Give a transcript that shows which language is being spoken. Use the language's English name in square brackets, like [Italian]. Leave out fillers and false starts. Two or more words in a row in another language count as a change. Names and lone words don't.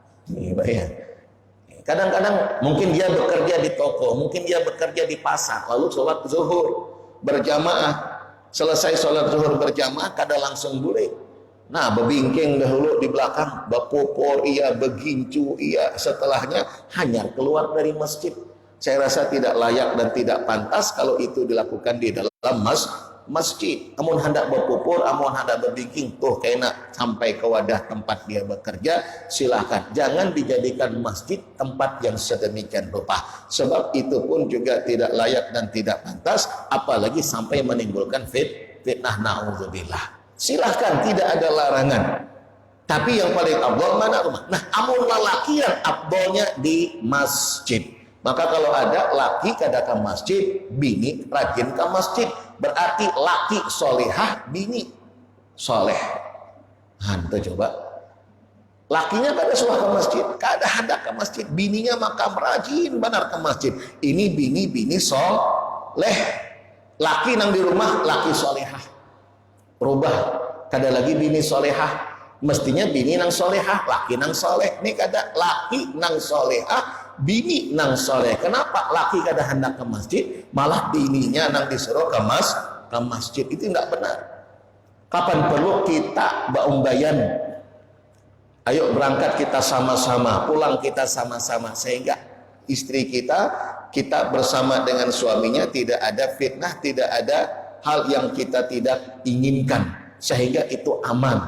[Indonesian] Kadang-kadang mungkin dia bekerja di toko, mungkin dia bekerja di pasar, lalu sholat zuhur berjamaah, selesai sholat zuhur berjamaah kada langsung boleh. [Banjar] Nah, bebingking dahulu di belakang, bapopor iya, begincu iya, setelahnya hanya keluar dari masjid. [Indonesian] Saya rasa tidak layak dan tidak pantas kalau itu dilakukan di dalam masjid. [Banjar] Amun hendak berpupur, amun hendak berbingking, tuh kena sampai ke wadah tempat dia bekerja, silakan. [Indonesian] Jangan dijadikan masjid tempat yang sedemikian rupa. Sebab itu pun juga tidak layak dan tidak pantas, apalagi sampai menimbulkan fitnah, na'udzubillah. Silahkan, tidak ada larangan. Tapi yang paling afdal mana rumah? [Banjar] Nah, amun lelaki yang afdalnya di masjid. Maka kalau ada laki kada ke masjid, bini rajin ke masjid. [Indonesian] Berarti laki solehah, bini soleh. [Banjar] Hantu coba. Lakinya kada suah ke masjid, kada hendak ke masjid. Bininya maka rajin benar ke masjid. [Indonesian] Ini bini soleh. [Banjar] Laki nang di rumah, laki solehah. Rubah. Kada lagi bini solehah. Mestinya bini nang solehah, laki nang soleh. Ini kada laki nang solehah, bini nang soleh. Kenapa laki kada hendak ke masjid, malah bininya nang disuruh ke ke masjid, itu nggak benar. [Indonesian] Kapan perlu kita baumbayan, ayo berangkat kita sama-sama, pulang kita sama-sama, sehingga istri kita bersama dengan suaminya tidak ada fitnah, tidak ada hal yang kita tidak inginkan, sehingga itu aman.